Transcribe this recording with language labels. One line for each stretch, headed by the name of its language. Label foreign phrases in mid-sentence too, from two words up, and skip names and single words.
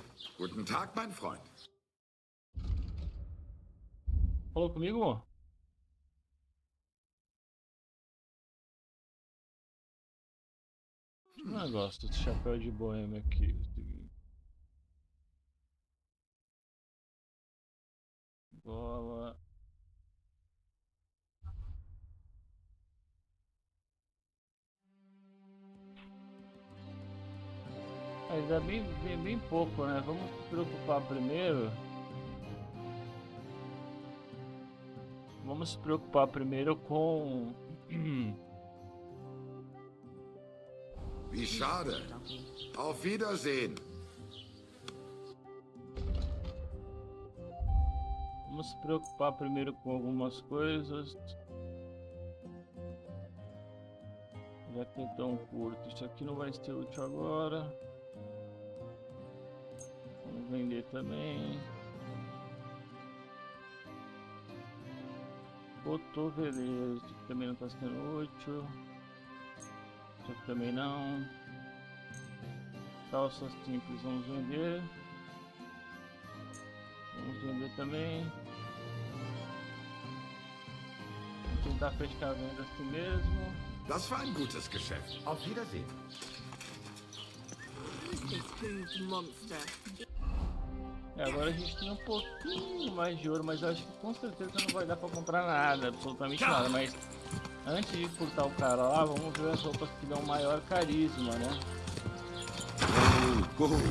German: Guten Tag, mein Freund.
Portuguese: falou comigo? Um negócio desse chapéu de boêmia aqui. Bola. Mas é bem pouco, né? Vamos se preocupar primeiro. Vamos se preocupar primeiro com...
German: Wie schade. Auf Wiedersehen.
Portuguese: Vamos se preocupar primeiro com algumas coisas. Já que é tão curto. Isso aqui não vai ser útil agora. Vamos vender também. Cotoveleiro. Isso aqui também não está sendo útil. Isso aqui também não. Calças simples vamos vender. Vamos vender também. Vamos tentar fechar a venda assim mesmo.
German: Das war ein gutes Geschäft. Auf Wiedersehen.
Portuguese: Agora a gente tem um pouquinho mais de ouro, mas eu acho que com certeza não vai dar pra comprar nada, absolutamente nada. Mas antes de furtar o cara lá, vamos ver as roupas que dão maior carisma, né? Go.